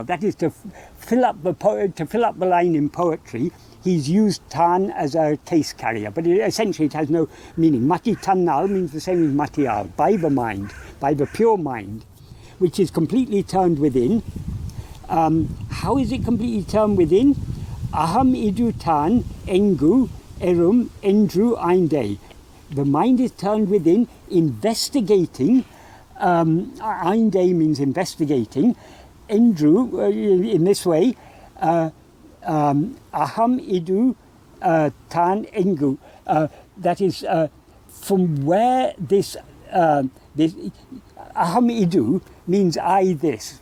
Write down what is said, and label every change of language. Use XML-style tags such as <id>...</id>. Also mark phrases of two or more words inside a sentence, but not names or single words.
<en>That is to fill up the line in poetry. He's used tan as a case carrier, but essentially it has no meaning.</en> <ta>மதி தனால்</ta> <en>means the same as matial, by the mind, by the pure mind, which is completely turned within. How is it completely turned within?</en> <ta>அகம் இது தான் எங்கு எரும் என்று எய்ந்தே.</ta> <en>The mind is turned within, investigating. Einde means investigating.</en> <ta>என்று,</ta> <en>in this way,</en> <ta>அகம் இது தான் எங்கு.</ta> <en>That is from where this</en> <ta>அகம் இது</ta> <en>means I this.</en>